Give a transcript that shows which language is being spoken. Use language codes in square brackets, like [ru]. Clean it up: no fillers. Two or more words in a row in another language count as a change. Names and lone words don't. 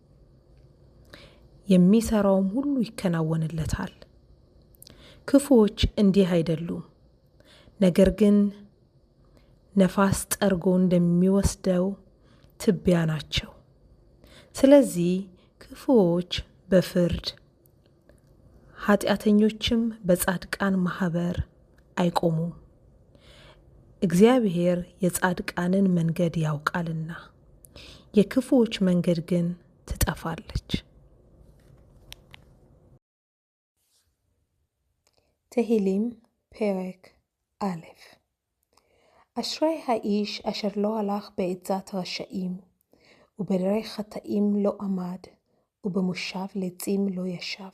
[am] የሚሰራውም ሁሉ ይከናወንለታል። ክፉዎች እንዲህ አይደሉም፣ ነገር ግን ነፋስ ጠርጎ እንደሚወስደው ትቢያ ናቸው። ስለዚህ ክፉዎች በፍርድ ኃጢአተኞችም በጻድቃን ማኅበር አይቆሙም። እግዚአብሔር የጻድቃንን መንገድ ያውቃልና የክፉዎች መንገድ ግን ትጠፋለች። [he] תהילים פרק א'. אשרי האיש אשר לא הלך בעצת רשעים, ובדרך חטאים לא עמד, ובמושב לצים לא ישב.